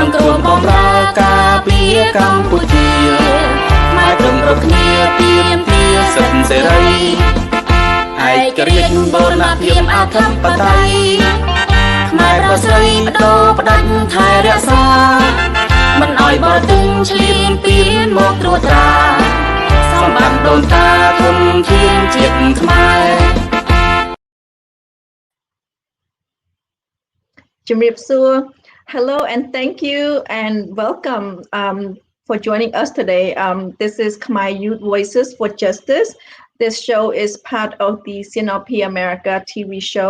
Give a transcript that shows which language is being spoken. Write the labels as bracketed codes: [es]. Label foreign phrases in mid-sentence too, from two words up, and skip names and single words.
[km] ង្គ្រោះបម្រើការពារកម្ពុជាខ្មែរត្រឹមរកគ្នាទាមទារសិទ្ធិសេរីឯករាជ្យបូរណភាពអធិបតេយ្យខ្មែរប្រុសស្រីបដូរផ្ដាច់ថែរក្សាមិនឲ្យបរទេសឈ្លានពានមកត្រួតត្រាសម្បត្តិដូនតាធនធានជាតិខ្មែរ [en] Hello and thank you and welcome for joining us today. This is Khmer Youth Voices for Justice. This show is part of the CNRP America TV show.